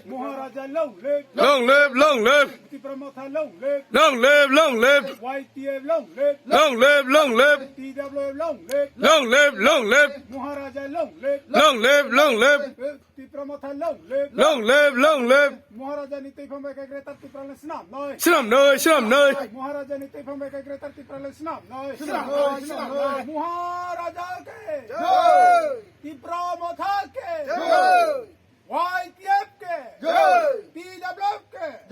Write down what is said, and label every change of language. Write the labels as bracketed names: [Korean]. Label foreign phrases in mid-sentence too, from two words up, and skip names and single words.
[English] Maharaja long live. Long live, long live. Pramotha long live. Long live, long live. YTF long live. Long live, long live. TWF long live. Long live, long live. Maharaja long live. Long live, long live. Pramotha long live. Long live, long live. [Kok Borok] Maharaja ni Tepang Beka Greater Tipralan Snam Noi. Sinam noi, sinam noi. Maharaja ni Tepang Beka Greater Tipralan Snam Noi. Snam noi, snam noi. [Hindi] Maharaja ke Jai. Pramotha ke Jai. YTF ke Jai. TWF ke